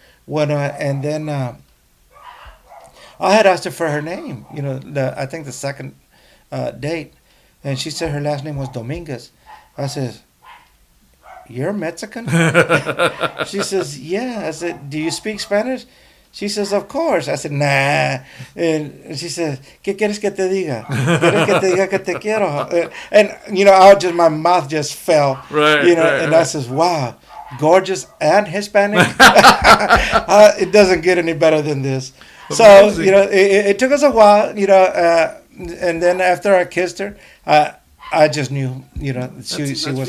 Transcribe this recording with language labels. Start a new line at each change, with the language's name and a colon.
English: And then I had asked her for her name. I think the second date, and she said her last name was Dominguez. I said, "You're Mexican?" She says, "Yeah." I said, "Do you speak Spanish?" She says, "Of course." I said, "Nah." And she says,
Spanish: "¿Qué quieres que te diga? ¿Quieres que te diga que te quiero?"
English: And my mouth just fell. Right. And I says, "Wow, gorgeous and Hispanic." It doesn't get any better than this. Amazing. So it took us a while, and then after I kissed her, I just knew, she was